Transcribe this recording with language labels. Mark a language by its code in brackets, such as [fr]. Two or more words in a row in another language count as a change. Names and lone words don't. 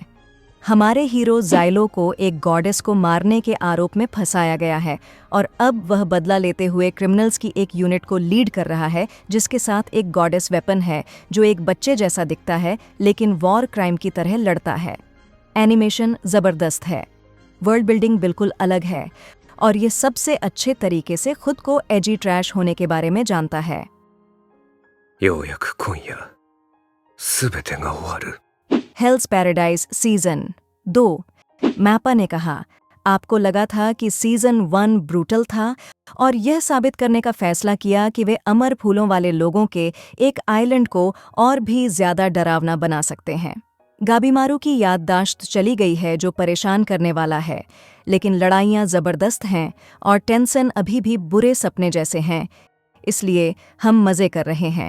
[hi] हमारे हीरो ज़ाइलो को एक गॉडेस को मारने के आरोप में फंसाया गया है और अब वह बदला लेते हुए क्रिमिनल्स की एक यूनिट को लीड कर रहा है, जिसके साथ एक [en] goddess weapon [hi] है जो एक बच्चे जैसा दिखता है लेकिन [en] war crime [hi] की तरह लड़ता है। एनिमेशन ज़बरदस्त है, [en] world building [hi] बिल्कुल अलग है और ये सबसे अच्छे तरीके से खुद को [en] edgy trash [hi] होने के बारे में जानता है। [ja] ようやく今夜、すべてが終わる。 [hi] हेल्स पैराडाइज सीजन 2। मैपा ने कहा, आपको लगा था कि सीजन 1 ब्रूटल था और यह साबित करने का फैसला किया कि वे अमर फूलों वाले लोगों के एक आइलैंड को और भी ज्यादा डरावना बना सकते हैं। गाबीमारू की याददाश्त चली गई है जो परेशान करने वाला है, लेकिन लड़ाइयाँ जबरदस्त हैं और टेंसन अभी भी बुरे सपने जैसे हैं, इसलिए हम मज़े कर रहे हैं।